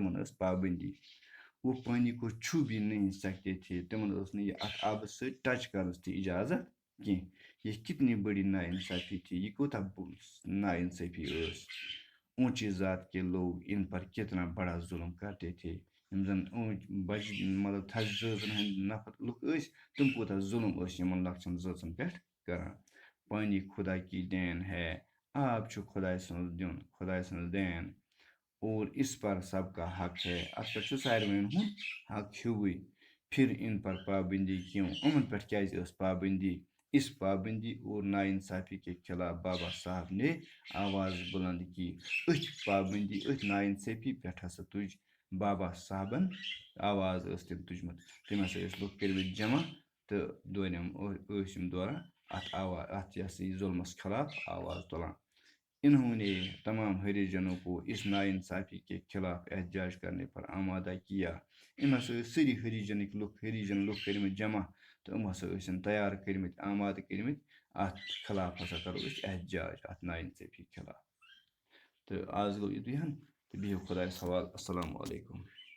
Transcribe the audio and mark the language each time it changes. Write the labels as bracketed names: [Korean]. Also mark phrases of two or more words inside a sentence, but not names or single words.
[Kashmiri] تِمن ٲس پابنٛدی. [Urdu] وہ پانی کو چھو بھی نہیں سکتے تھے. [Kashmiri] تِمن ٲس نہٕ یہِ اَتھ آبس سۭتۍ ٹچ کرنس تہِ اِجازت کینٛہہ. [Urdu] یہ کتنی بڑی نا انصافی تھی. [Kashmiri] یہِ کوٗتاہ نا انصٲفی ٲس. [Urdu] اونچی ذات کے لوگ ان پر کتنا بڑا ظلم کرتے تھے. [Kashmiri] یِم زن مطلب تھزِ ذٲژن ہٕنٛدۍ نفر لُکھ ٲسۍ، تِم کوٗتاہ ظلم ٲسۍ یِمن لۄکچن ذٲژن پٮ۪ٹھ کران. [Urdu] پانی خدا کی دین ہے. [Kashmiri] آب چھُ خۄداے سُنٛد دیُن، خۄداے سٕنٛز دین. [Urdu] اور اس پر سب کا حق ہے. [Kashmiri] اتھ پٮ۪ٹھ چھُ ساروِین ہُنٛد حق ہیوٗوٕے. [Urdu] پھر ان پر پابندی کیوں؟ [Kashmiri] یِمن پٮ۪ٹھ کیٛازِ ٲس پابندی؟ [Urdu] اس پابندی اور نا انصافی کے خلاف بابا صاحب نے آواز بلند کی. [Kashmiri] أتھۍ پابندی، أتھۍ نا انصٲفی پٮ۪ٹھ ہسا تُج بابا صاحبن آواز ٲس تٔمۍ تُجمٕژ. تٔمۍ ہسا ٲسۍ لُکھ کٔرمٕتۍ جمع تہٕ ٲسۍ یِم دوران اتھ یہِ ہسا یہِ ظُلمس خلاف آواز تُلان. [Urdu] انہوں نے تمام ہریجنوں کو اس نا انصافی کے خلاف احتجاج کرنے پر آمادہ کیا. [Kashmiri] یِم ہسا ٲسۍ سٲری ہریجن لُکھ کٔرمٕتۍ جمع تہٕ یِم ہسا ٲسۍ تیار کٔرمٕتۍ، آمادٕ کٔرمٕتۍ اتھ خلاف ہسا کرو أسۍ احتجاج، اتھ نا انصٲفی خلاف. تہٕ آز گوٚو یِتُے ہن تہٕ بِہِو خۄدایس حوالہٕ. [Arabic] السلام علیکُم.